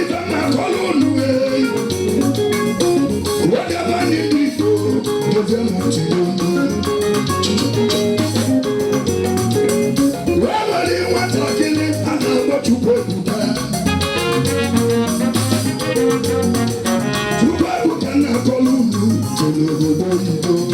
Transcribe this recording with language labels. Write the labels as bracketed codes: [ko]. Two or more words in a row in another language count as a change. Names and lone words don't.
[ig] Na-akọlụ unu, eh. [en] Whatever need we do, give them what you do. [ig] Wee nwere nwatakịrị a na-akpọ Chukwu Ebuka. Chukwu Ebuka na-akọlụ unu, jere obodo oyibo.